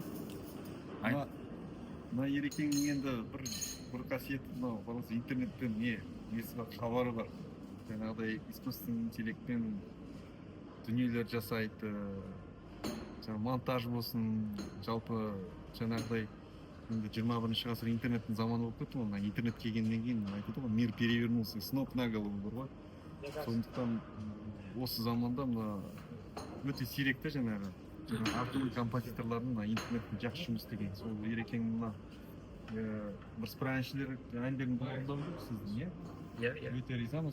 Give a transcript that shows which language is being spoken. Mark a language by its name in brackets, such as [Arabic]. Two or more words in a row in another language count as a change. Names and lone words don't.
[Kazakh] мына ерекеңнің енді бір қасиеті мынау просто интернеттен несі бар, хабары бар. Жаңағыдай [Russian] искусственный интеллектпен [Kazakh] дүниелер жасайды, жаңағы монтаж болсын, жалпы жаңағыдай енді 21 ғасыр интернеттің заманы болып кетті ғой. Мына интернет келгеннен кейін айтады ғой, [Russian] мир перевернулся, с ног на голову [Kazakh] бар ғой. Сондықтан осы заманда мына өте сирек те жаңағы әртүрлі композиторлардың мына интернеттің жақсы жұмыс істеген. Сол ерекеңнің мына бірсыпыра әншілер әндерін орындап жүр сіздің, Иә. өте ризамыз.